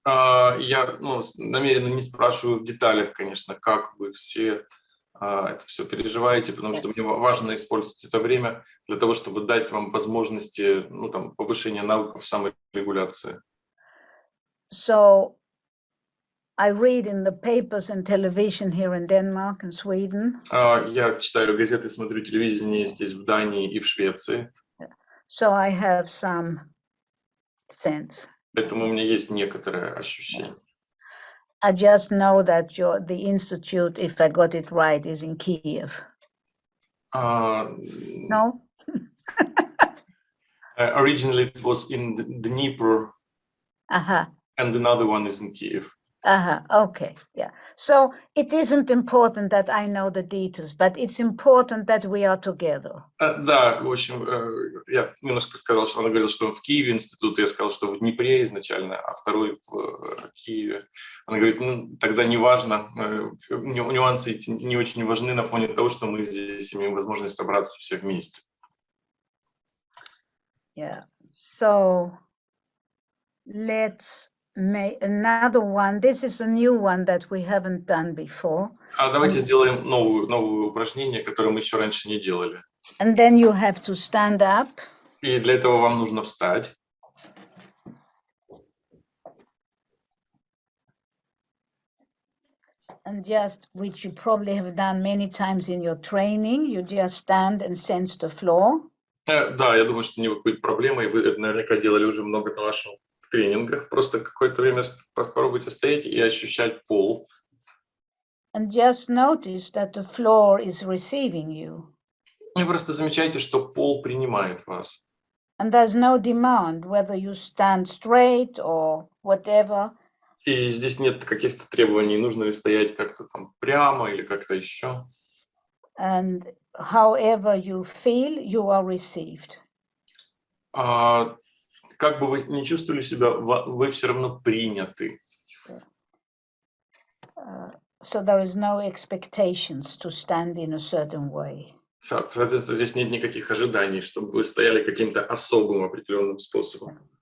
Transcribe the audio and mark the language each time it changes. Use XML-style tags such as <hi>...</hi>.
<ru>Я намеренно не спрашиваю в деталях, конечно, как вы все это все переживаете, потому что мне важно использовать это время для того, чтобы дать вам возможности, повышения навыков саморегуляции.</ru> <en>So I read in the papers and television here in Denmark and Sweden.</en> <ru>Я читаю газеты, смотрю телевидение здесь в Дании и в Швеции.</ru> <en>So I have some sense.</en> <ru>Поэтому у меня есть некоторое ощущение.</ru> <en>I just know that the institute, if I got it right, is in Kiev. No? Originally it was in Dnipro, and another one is in Kiev. Okay, yeah. So it isn't important that I know the details, but it's important that we are together.</en> <ru>Да, в общем, я немножко сказал, что она говорила, что в Киеве институт, я сказал, что в Днепре изначально, а второй в Киеве. Она говорит, тогда не важно, нюансы эти не очень важны на фоне того, что мы здесь имеем возможность собраться все вместе.</ru> <en>Yeah, so let's make another one. This is a new one that we haven't done before.</en> <ru>Давайте сделаем новое упражнение, которое мы еще раньше не делали.</ru> <en>And then you have to stand up.</en> <ru>И для этого вам нужно встать.</ru> <en>And just, which you probably have done many times in your training, you just stand and sense the floor.</en> <ru>Да, я думаю, что не будет проблемы, и вы это наверняка делали уже много на ваших тренингах. Просто какое-то время попробуйте стоять и ощущать пол.</ru> <en>And just notice that the floor is receiving you.</en> <ru>И просто замечайте, что пол принимает вас.</ru> <en>And there's no demand whether you stand straight or whatever.</en> <ru>И здесь нет каких-то требований, нужно ли стоять как-то там прямо или как-то еще.</ru> <en>And however you feel, you are received.</en> <ru>Как бы вы ни чувствовали себя, вы все равно приняты.</ru> <en>So there is no expectations to stand in a certain way.</en> <ru>Соответственно, здесь нет никаких ожиданий, чтобы вы стояли каким-то особым определенным способом.</ru>